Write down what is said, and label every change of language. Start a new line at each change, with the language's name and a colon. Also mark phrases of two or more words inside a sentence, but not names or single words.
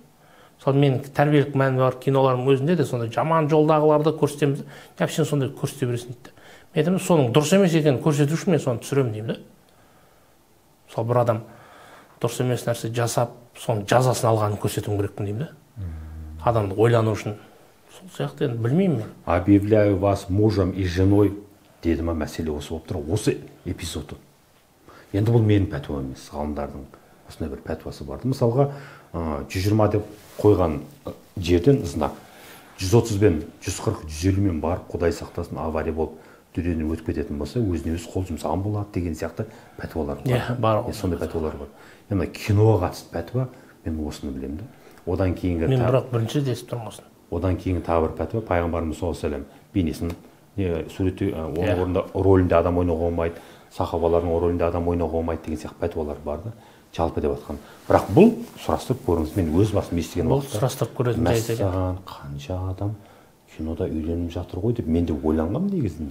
Kazakh: Мысалы, мен тәрбиелік мәні бар кинолардың өзінде де сондай жаман жолдағыларды көрсетеміз. Неғып сен сондай көрсете бересің дейді. Мен айтамын, соның дұрыс емес екенін көрсету үшін мен соны түсіремін деймін да. Мысалы, бір адам дұрыс емес нәрсе жасап, соның жазасын алғанын көрсетуім керекпін деймін да. адамды ойлану үшін. Сол сияқты енді білмеймін мен.
Russian: Объявляю вас мужем и женой
Kazakh: деді ма, мәселе осы болып тұр. Осы эпизоды. Енді бұл менің пәтуам емес, ғалымдардың осындай бір пәтуасы барды. Мысалға 120 деп қойған жерден знак 130 бен 140, 150 мен барып, Құдай сақтасын, авария болып дүниеден өтіп кететін болса, өзіне өз қол жұмсаған болады деген сияқты пәтуалар бар. Сондай пәтуалар бар. Енді киноға қатысты пәтуа, мен осыны білемін. Одан кейінгі мен бірақ бірінші естіп тұрмын осыны. Одан кейінгі тағы бір пәтуа, пайғамбарымыз
Arabic: صلى الله عليه وسلم
Kazakh: бейнесін суреттеу, оның орнында рөлінде адам ойнауға болмайды, сахабалардың рөлінде адам ойнауға болмайды деген сияқты пәтуалар барды. Жалпы деп жатқан. Бірақ бұл сұрастырып көріңіз, мен өз басым естіген уақытта. Бұл сұрастырып көретін жайт екен. Мәссаған, қанша адам кинода үйленіп жатыр ғой деп мен де ойланғам негізінде.